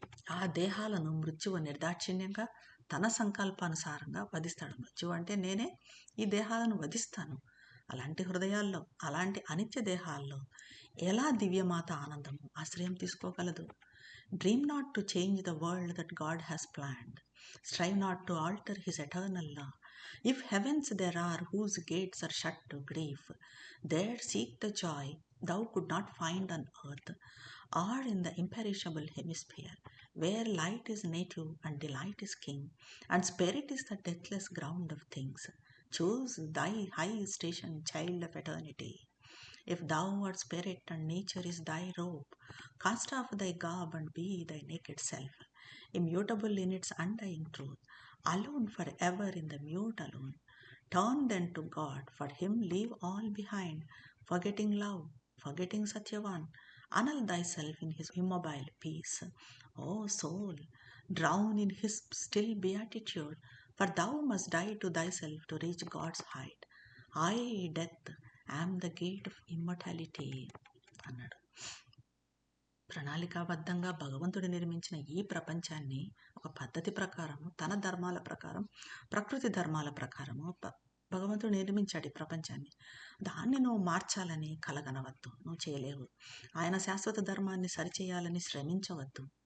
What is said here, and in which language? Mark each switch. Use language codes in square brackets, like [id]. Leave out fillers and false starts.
[te] ఆ దేహాలను మృత్యువు నిర్దాక్షిణ్యంగా తన సంకల్పానుసారంగా వధిస్తాడు. మృత్యువు అంటే నేనే ఈ దేహాలను వధిస్తాను. అలాంటి హృదయాల్లో, అలాంటి అనిత్య దేహాల్లో ఎలా దివ్యమాత ఆనందము ఆశ్రయం తీసుకోగలదు? [en] Dream not to change the world that God has planned. Strive not to alter his eternal law. If heavens there are whose gates are shut to grief, there seek the joy thou could not find on earth, or in the imperishable hemisphere, where light is native and delight is king, and spirit is the deathless ground of things. Choose thy high station, child of eternity. If thou art spirit and nature is thy robe, cast off thy garb and be thy naked self, immutable in its undying truth, alone forever in the mute alone. Turn then to God, for him leave all behind, forgetting love, forgetting Satyavan. Annul thyself in his immobile peace. O soul, drown in his still beatitude, for thou must die to thyself to reach God's height. I, death, am the gate of immortality [te] అన్నాడు. ప్రణాళికాబద్ధంగా భగవంతుడు నిర్మించిన ఈ ప్రపంచాన్ని ఒక పద్ధతి ప్రకారము, తన ధర్మాల ప్రకారం, ప్రకృతి ధర్మాల ప్రకారము భగవంతుడు నిర్మించాడు ఈ ప్రపంచాన్ని. దాన్ని నువ్వు మార్చాలని కలగనవద్దు, నువ్వు చేయలేవు. ఆయన శాశ్వత ధర్మాన్ని సరిచేయాలని శ్రమించవద్దు.